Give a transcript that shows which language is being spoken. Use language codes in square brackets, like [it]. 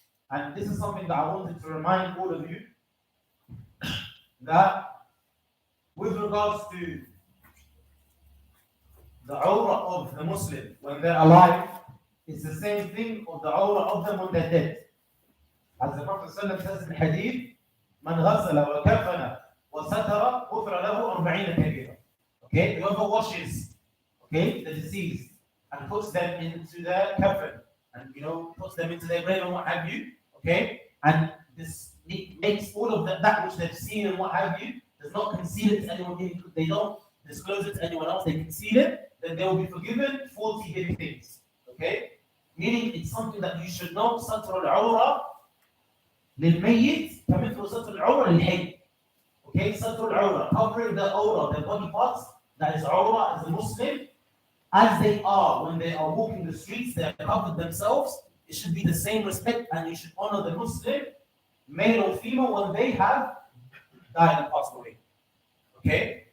[en] And this is something that I wanted to remind all of you that with regards to the awrah of the Muslim when they're alive, it's the same thing of the awrah of them when they're dead. As the Prophet ﷺ says in Hadith, [ar] من غسل وكفن وستر غفر له 40 كبيرة. [en] Okay, whoever washes, okay, the deceased and puts them into their kafan and puts them into their grave and what have you, okay, and this makes all of that which they've seen and what have you, does not conceal it to anyone. They don't disclose it to anyone else. They conceal it. Then they will be forgiven 40 heavy things. Okay, meaning it's something that you should know. [ar] ستر العورة للميت كمثل ستر العورة للحي. [en] Okay, [ar] ستر العورة, [en] covering the aura, the body parts. That is awrah as a Muslim, as they are when they are walking the streets, they have covered themselves. It should be the same respect, and you should honor the Muslim, male or female, when they have died and passed away. Okay?